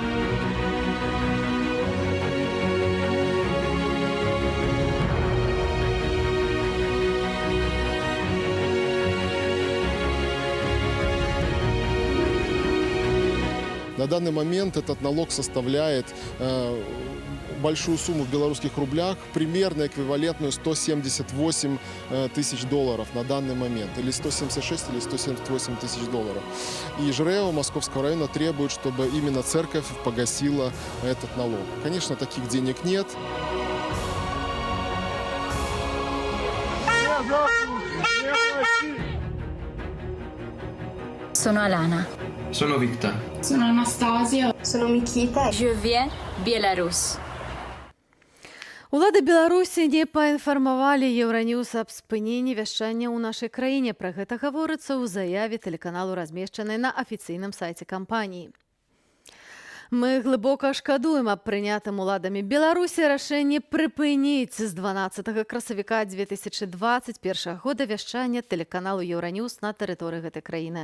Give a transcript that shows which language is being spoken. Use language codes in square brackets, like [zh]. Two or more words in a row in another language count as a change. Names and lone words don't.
[ru] На данный момент этот налог составляет большую сумму в белорусских рублях, примерно эквивалентную 178 тысяч долларов на данный момент, или 176 или 178 тысяч долларов. И ЖРЭО Московского района требует, чтобы именно церковь погасила этот налог. Конечно, таких денег нет. [it] Sono Alana. Sono Victor. Sono Anastasia. Sono Mikita. [fr] Je viens Belarus. [be] Улады Беларусі не паінфармавалі Еўраньюз аб спыненні вяшчання ў нашай краіне. Пра гэта гаворыцца ў заяве тэлеканалу, размешчанай на афіцыйным сайце кампаніі. Мы глыбока шкадуем аб прынятым уладамі Беларусі рашэнні прыпыніць з 12 красавіка 2021 года вяшчання тэлеканалу Еўраньюз на тэрыторыі гэтай краіны.